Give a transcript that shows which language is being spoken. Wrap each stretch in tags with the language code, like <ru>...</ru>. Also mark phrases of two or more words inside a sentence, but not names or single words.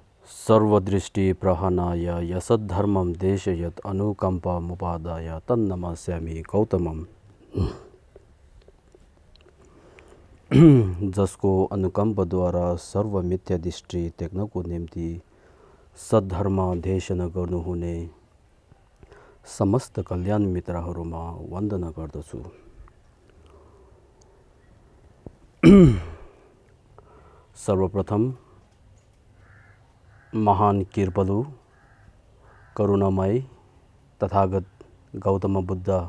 <sa>सर्वदृष्टि प्रहनाय यसद्धर्मं देशयत् अनुकंपामुपादाय तन्नमास्यामि गौतमम।</sa> <ne>जसको अनुकम्पद्वारा सर्व मिथ्या दृष्टि त्याग्नको निम्ति सद्धर्म देशना गर्नुहुने समस्त कल्याण मित्रहरूमा वन्दना गर्दछु। सर्वप्रथम महान कृपालु करुणामय तथागत गौतम बुद्ध</ne>